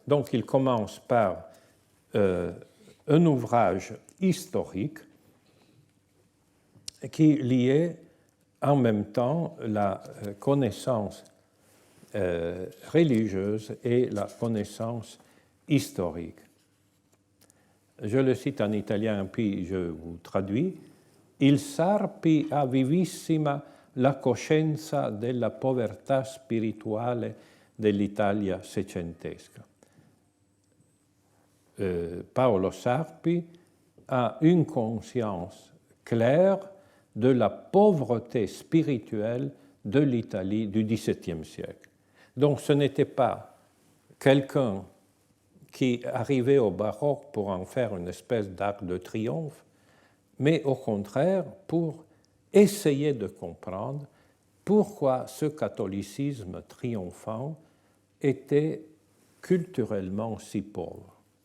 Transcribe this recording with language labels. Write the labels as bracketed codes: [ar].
[fr] Donc il commence par un ouvrage historique qui liait en même temps la connaissance religieuse et la connaissance historique. Je le cite en italien, puis je vous traduis. [it] Il Sarpi ha vivissima la coscienza della povertà spirituale dell'Italia seicentesca. [fr] Paolo Sarpi a une conscience claire de la pauvreté spirituelle de l'Italie du XVIIe siècle. Donc ce n'était pas quelqu'un qui arrivait au baroque pour en faire une espèce d'arc de triomphe, mais au contraire pour essayer de comprendre pourquoi ce catholicisme triomphant était culturellement si pauvre.